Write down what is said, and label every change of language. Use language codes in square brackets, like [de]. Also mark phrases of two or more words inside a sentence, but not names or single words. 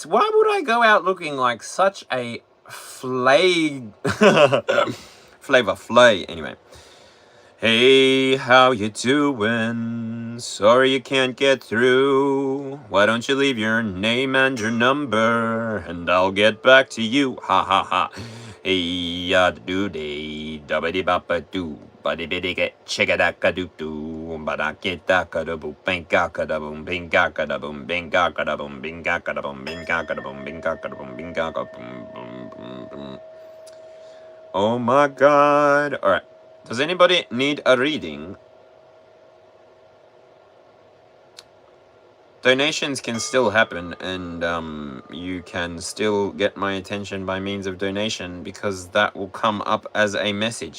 [en] Why would I go out looking like such a flavor flay? Anyway. Hey, how you doing? Sorry you can't get through. Why don't you leave your name and your number, and I'll get back to you. Ha ha ha. Hey, ya do day, dabba bapa do, buddy biddy get chicka do do, but I get that da boom, binga da boom, binga da boom, binga da boom, binga da boom, binga da boom, binga da boom, binga da boom, boom, boom. Oh my god. Alright. Does anybody need a reading? Donations can still happen, and you can still get my attention by means of donation, because that will come up as a message.